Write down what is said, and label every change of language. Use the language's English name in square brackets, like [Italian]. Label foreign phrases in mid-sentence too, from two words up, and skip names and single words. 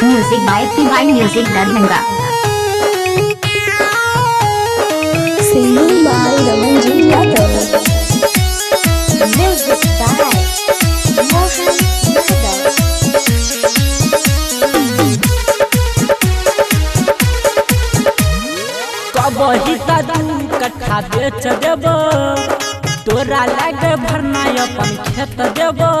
[English] Music by Divine Music Darbhanga. Singing by Ramanji Yadav. Music by Mohan Yadav. [Maithili] कबही का दू कट्ठा बेच देब तोरा लागे भरना अपन खेत देब